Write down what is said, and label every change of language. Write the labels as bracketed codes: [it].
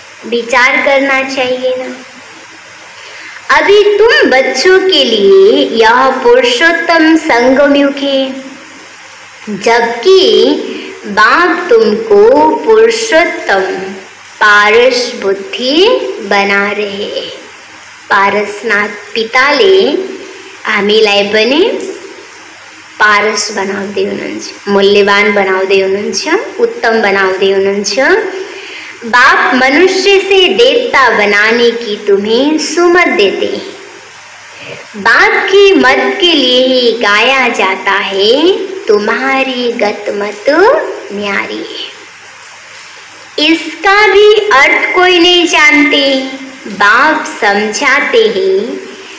[hi] विचार करना चाहिए ना। अभी तुम बच्चों के लिए यह पुरुषोत्तम संगम युग है, जबकि बाप तुमको पुरुषोत्तम पारस बुद्धि बना रहे। [ne] पारसनाथ पिताले हामीलाई पनि पारस बनाउँदै हुनुहुन्छ, मूल्यवान बनाउँदै हुनुहुन्छ, उत्तम बनाउँदै हुनुहुन्छ। [hi] बाप मनुष्य से देवता बनाने की तुम्हें सुमत देते हैं। बाप की मत के लिए ही गाया जाता है, तुम्हारी गत मत न्यारी है। इसका भी अर्थ कोई नहीं जानते, बाप समझाते हैं।